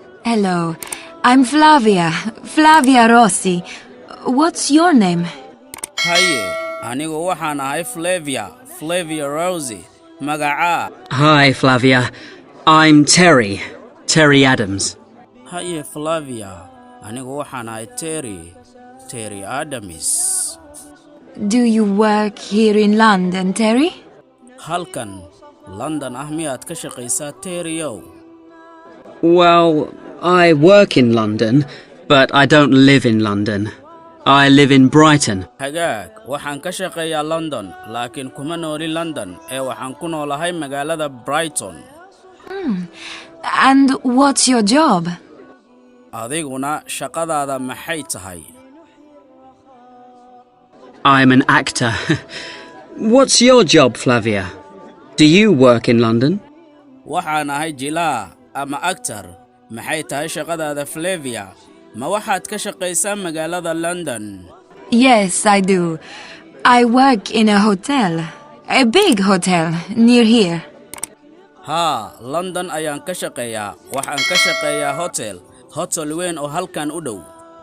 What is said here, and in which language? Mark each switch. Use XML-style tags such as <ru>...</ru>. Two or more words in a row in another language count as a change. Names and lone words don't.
<en>Hello, I'm Flavia. Flavia Rossi. What's your name?</en> <so>Haye, anigu waxaan ahay Flavia Rossi. Magaca.</so> <en>Hi, Flavia. I'm Terry Adams.</en> <so>Haye Flavia, anigu waxaan ahay Terry Adams.</so> <en>Do you work here in London, Terry?</en> <so>Halkan, London miyaad ka shaqaysaa Terryow?</so> <en>Well, I work in London, but I don't live in London. I live in Brighton.</en> <so>Hagaag, waxaan ka shaqeeyaa London, laakiin kuma nooli London, waxaan ku noolahay magaalada Brighton.</so> <en>And what's your job?</en> <so>Adiguna shaqadaada maxay tahay?</so> <en>I'm an actor. What's your job, Flavia? Do you work in London?</en> <so>Waxaan ahay jilaa ama actor. Maxay tahay shaqadaada Flavia? Ma waxaad ka shaqaysaa magaalada London?</so> <en>Yes, I do. I work in a hotel. A big hotel near here.</en> <so>London ayaan ka shaqeeyaa. Waxaan ka shaqeeyaa hotel weyn oo halkan u dhow.</so>